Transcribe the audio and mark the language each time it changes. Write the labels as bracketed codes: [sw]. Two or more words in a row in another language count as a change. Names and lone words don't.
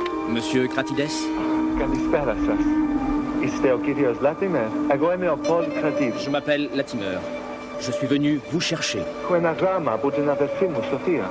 [fr] Monsieur Kratides? [el] Kalispera σας. Είστε ο κύριος Latimer? Εγώ είμαι ο Paul Kratides. [fr] Je m'appelle Latimer. Je suis venu vous chercher. [el] Έχω ένα γράμμα από την αδερφή μου, Σοφία.